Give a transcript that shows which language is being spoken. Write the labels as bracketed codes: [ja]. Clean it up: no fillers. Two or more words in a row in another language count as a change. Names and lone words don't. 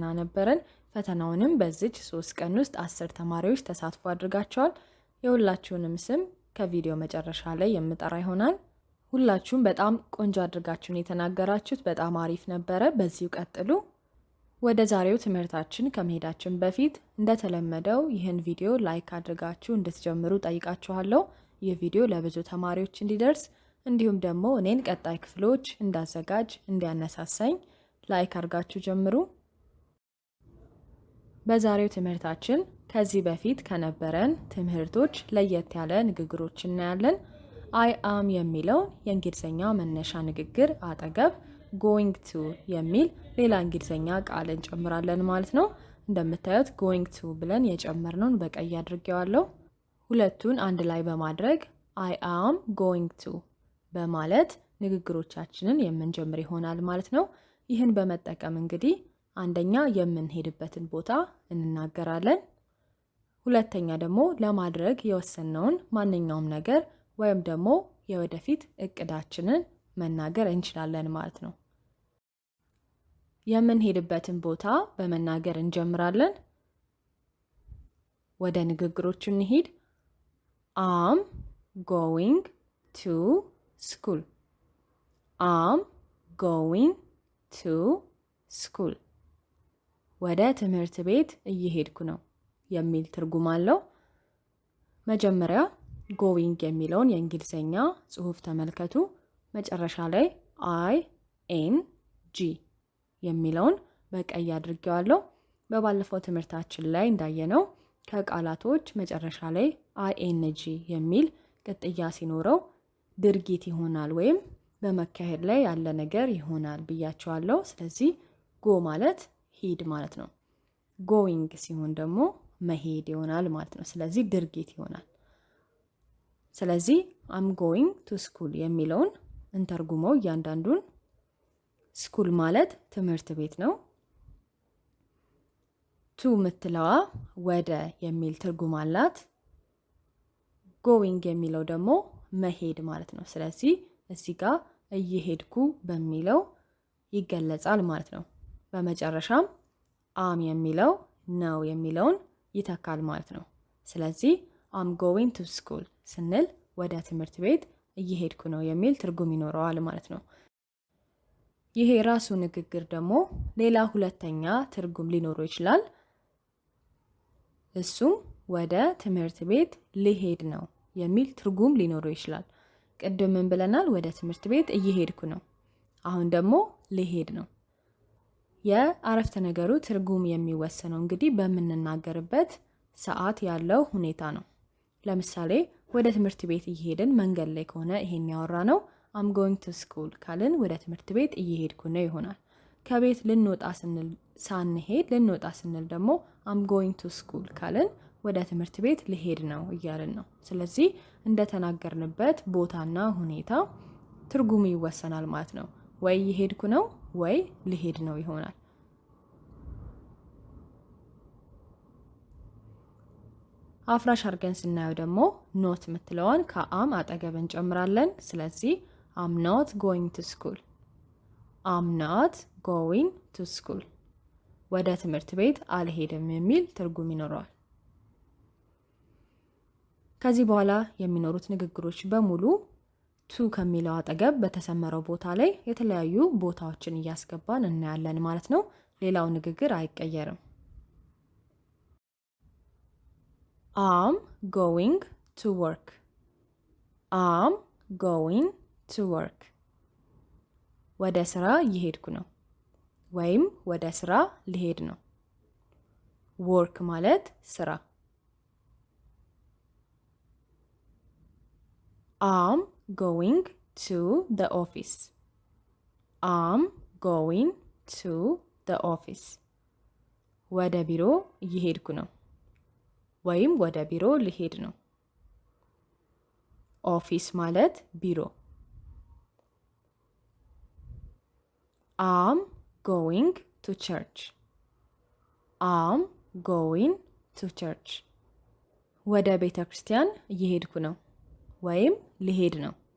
[am] ነበረን። ፈተናውንም በዚች 3 ቀን ውስጥ 10 ተማሪዎች ተሳትፎ አድርጋቸዋል። የሁላችሁንም ስም ከቪዲዮ መጨረሻ ላይ የምጠራ ይሆናል። ሁላችሁም በጣም ቆንጆ አድርጋችሁን የተናገራችሁት በጣም አሪፍ ነበረ። በዚሁ ቀጥሉ። ወደ ዛሬው ትምህርታችን ከመሄዳችን በፊት እንደተለመደው ይህን ቪዲዮ ላይክ አድርጋችሁ እንድትጀምሩ ጠይቃችኋለሁ። ይህ ቪዲዮ ለብዙ ተማሪዎች እንዲደርስ እንዲሁም ደግሞ እኔን ቀጣይ ክፍሎች እንዳዘጋጅ እንዲያነሳሳኝ ላይክ አድርጋችሁ ጀምሩ። በዛሬው ትምህርታችን ከዚህ በፊት ከነበረን ትምህርቶች ለየት ያለ ንግግሮች እናያለን። [en] I am [am] የሚለው የእንግሊዝኛ መነሻ ንግግር አጠገብ [en] going to [am] የሚል ሌላ እንግሊዝኛ ቃል እንጨምራለን ማለት ነው። እንደምታዩት [en] going to [am] ብለን የጨመርነውን በቀይ አድርጌዋለሁ። ሁለቱን አንድ ላይ በማድረግ [en] I am going to [am] በማለት ንግግሮቻችንን የምንጀምር ይሆናል ማለት ነው። ይህን በመጠቀም እንግዲህ አንደኛ የምንሄድበትን ቦታ እንናገራለን። ሁለተኛ ደግሞ ለማድረግ የወሰነውን ማንኛውም ነገር ወይም ደግሞ የወደፊት እቅዳችንን መናገር እንችላለን ማለት ነው። የምንሄድበትን ቦታ በመናገር እንጀምራለን። ወደ ንግግሮቹ እንሂድ። [en] am going to school. am going to school. [am] ወደ ትምህርት ቤት እየሄድኩ ነው የሚል ትርጉም አለው። መጀመሪያ going የሚለውን የእንግሊዝኛ ጽሑፍ ተመልከቱ። መጨረሻ ላይ ing የሚለውን በቀይ አድርጌዋለሁ። በባለፈው ትምህርታችን ላይ እንዳየነው ከቃላቶች መጨረሻ ላይ ing የሚል ቅጥያ ሲኖረው ድርጊት ይሆናል ወይም በመካሄድ ላይ ያለ ነገር ይሆናል ብያቸዋለሁ። ስለዚህ go ማለት ሂድ ማለት ነው። going ሲሆን ደግሞ መሄድ ይሆናል ማለት ነው። ስለዚህ ድርጊት ይሆናል። ስለዚህ [en] I'm going to school [am] የሚለውን እንተርጉመው እያንዳንዱን። ስኩል ማለት ትምህርት ቤት ነው። ቱ ምትለዋ ወደ የሚል ትርጉም አላት። going የሚለው ደግሞ መሄድ ማለት ነው። ስለዚህ እዚህ ጋር እየሄድኩ በሚለው ይገለጻል ማለት ነው። በመጨረሻም am የሚለው ነው የሚለውን ይተካል ማለት ነው። ስለዚህ [en] I'm going to school [am] ስንል ወደ ትምህርት ቤት እየሄድኩ ነው የሚል ትርጉም ይኖረዋል ማለት ነው። ይሄ ራሱ ንግግር ደግሞ ሌላ ሁለተኛ ትርጉም ሊኖረው ይችላል። እሱም ወደ ትምህርት ቤት ልሄድ ነው የሚል ትርጉም ሊኖረው ይችላል። ቅድም ምን ብለናል? ወደ ትምህርት ቤት እየሄድኩ ነው። አሁን ደግሞ ልሄድ ነው። የአረፍተ ነገሩ ትርጉም የሚወሰነው እንግዲህ በምንናገርበት ሰዓት ያለው ሁኔታ ነው። ለምሳሌ ወደ ትምህርት ቤት እየሄድን መንገድ ላይ ከሆነ ይሄን ያወራ ነው [en] I'm going to school [am] ካልን ወደ ትምህርት ቤት እየሄድኩ ነው ይሆናል። ከቤት ልንወጣ ስንል ደግሞ [en] I'm going to school [am] ካልን ወደ ትምህርት ቤት ልሄድ ነው እያልን ነው። ስለዚህ እንደተናገርንበት ቦታና ሁኔታ ትርጉሙ ይወሰናል ማለት ነው። ወይ እየሄድኩ ነው ወይ ልሄድ ነው ይሆናል። አፍራሽ አድርገን ስናየው ደግሞ ኖት ምትለዋን ከአም አጠገብ እንጨምራለን። ስለዚህ [en] I'm not going to school. I'm not going to school. [am] ወደ ትምህርት ቤት አልሄድም የሚል ትርጉም ይኖረዋል። ከዚህ በኋላ የሚኖሩት ንግግሮች በሙሉ ቱ ከሚለው አጠገብ በተሰመረው ቦታ ላይ የተለያዩ ቦታዎችን እያስገባን እናያለን ማለት ነው። ሌላው ንግግር አይቀየርም። [en] I'm going to work. I'm going to work. [am] ወደ ስራ እየሄድኩ ነው ወይም ወደ ስራ ልሄድ ነው። work ማለት ስራ። [en] I'm going to the office. I'm going to the office. [am] ወደ ቢሮ እየሄድኩ ነው ወይም ወደ ቢሮ ልሄድ ነው። ኦፊስ ማለት ቢሮ። [en] I'm going to church። I'm going to church። [am] ወደ ቤተ ክርስቲያን እየሄድኩ ነው ወይም ልሄድ ነው።